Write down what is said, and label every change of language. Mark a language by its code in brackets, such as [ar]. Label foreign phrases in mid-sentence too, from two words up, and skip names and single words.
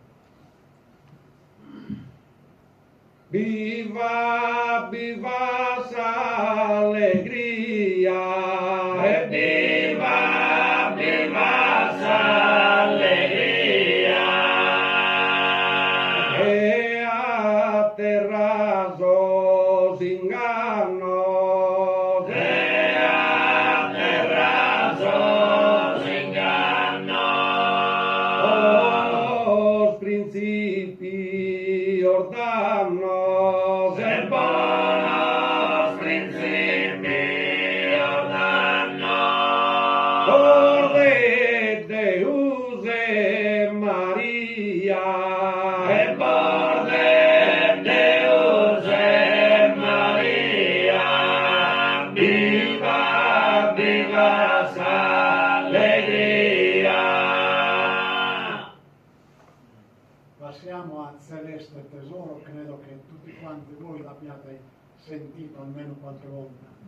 [sc] Viva, viva s'allegria, e viva, viva s'allegria, e a terra s'inganno, e a terra s'inganno, os principi ordanno, se buonos principi ordanno, por de Deus e Maria, e por de Deus e Maria, viva, viva s'allegria. [it] Passiamo a Celeste Tesoro, credo che tutti quanti voi l'abbiate sentito almeno qualche volta.